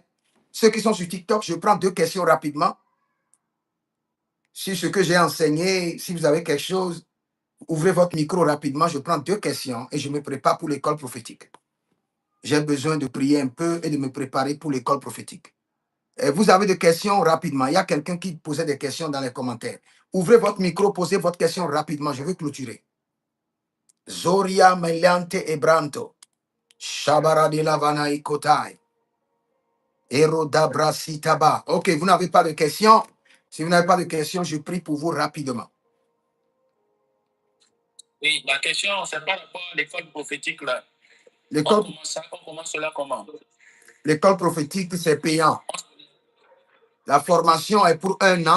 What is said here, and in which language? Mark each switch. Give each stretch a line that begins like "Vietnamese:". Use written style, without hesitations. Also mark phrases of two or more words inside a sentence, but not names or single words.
French: Ceux qui sont sur TikTok, je prends 2 questions rapidement. Sur ce que j'ai enseigné, si vous avez quelque chose, ouvrez votre micro rapidement. Je prends 2 questions et je me prépare pour l'école prophétique. J'ai besoin de prier un peu et de me préparer pour l'école prophétique. Et vous avez des questions rapidement. Il y a quelqu'un qui posait des questions dans les commentaires. Ouvrez votre micro, posez votre question rapidement. Je vais clôturer. Zoria Meliante Ebranto. Shabara de Lavana Ikotai. Erodabra Sitaba. Ok, vous n'avez pas de questions. Si vous n'avez pas de questions, je prie pour vous rapidement. Oui, la question, c'est par rapport à l'école prophétique là. L'école On commence cela comment? L'école prophétique, c'est payant. La formation est pour 1 an.